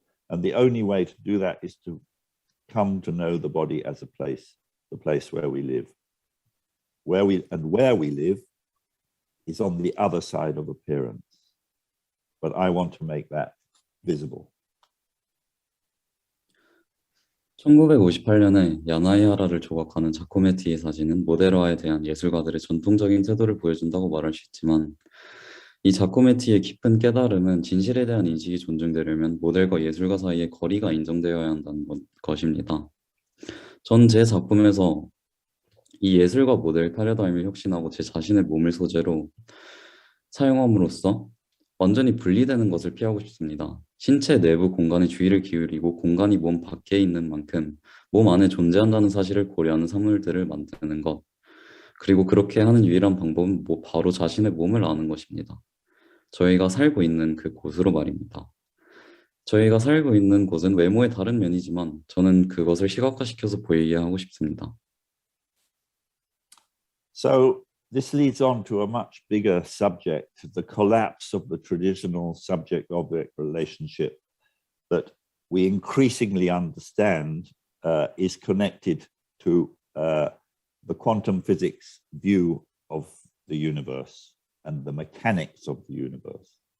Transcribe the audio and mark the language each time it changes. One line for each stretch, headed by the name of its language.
English: And the only way to do that is to come to know the body as a place, the place where we live. Where we live is on the other side of appearance. But I want to make that visible.
Korean: 1958년에 야나이하라를 조각하는 자코메티의 사진은 모데라에 대한 예술가들의 전통적인 태도를 보여준다고 말할 수 있지만 이 자코메티의 깊은 깨달음은 진실에 대한 인식이 존중되려면 모델과 예술가 사이의 거리가 인정되어야 한다는 것입니다. 전 제 작품에서 이 예술과 모델 패러다임을 혁신하고 제 자신의 몸을 소재로 사용함으로써 완전히 분리되는 것을 피하고 싶습니다. 신체 내부 공간에 주의를 기울이고 공간이 몸 밖에 있는 만큼 몸 안에 존재한다는 사실을 고려하는 사물들을 만드는 것. 그리고 그렇게 하는 유일한 방법은 바로 자신의 몸을 아는 것입니다. 저희가 살고 있는 그 곳으로 말입니다. 저희가 살고 있는 곳은 외모의 다른 면이지만 저는 그것을 시각화시켜서 보이게 하고 싶습니다.
English: So this leads on to a much bigger subject, the collapse of the traditional subject-object relationship that we increasingly understand is connected to the quantum physics view of the universe and the mechanics of the universe.